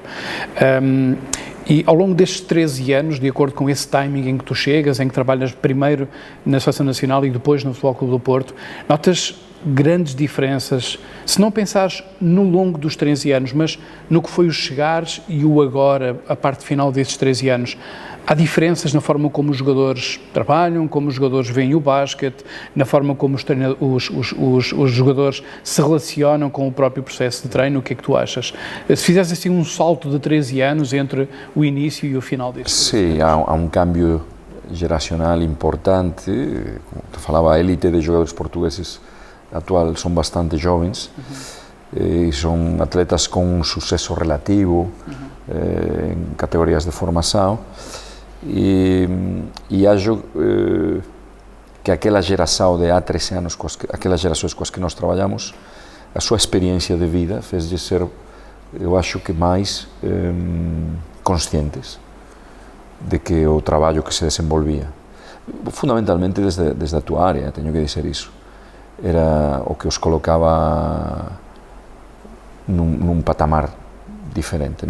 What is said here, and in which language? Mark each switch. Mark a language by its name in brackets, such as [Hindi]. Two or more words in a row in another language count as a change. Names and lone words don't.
[Portuguese] E ao longo destes 13 anos, de acordo com esse timing em que tu chegas, em que trabalhas primeiro na Seleção Nacional e depois no Futebol Clube do Porto, notas grandes diferenças, se não pensares no longo dos 13 anos, mas no que foi o chegares e o agora, a parte final desses 13 anos, há diferenças na forma como os jogadores trabalham, como os jogadores veem o basquete, na forma como os jogadores se relacionam com o próprio processo de treino. O que é que tu achas? Se fizeres assim um salto de 13 anos entre o início e o final deste? Sim, há um [Galician] cambio geracional importante, como te falaba, a élite de jogadores portugueses actual son bastante jovens, e son atletas con un suceso relativo en categorías de formação, [Portuguese] e acho que aquela geração de há 13 anos, aquelas gerações com as que nós trabalhamos, a sua experiência de vida fez de ser, eu acho que mais conscientes de que o trabalho que se desenvolvia, fundamentalmente desde a tua área, tenho que dizer isso, era o que os colocava num patamar diferente. Não?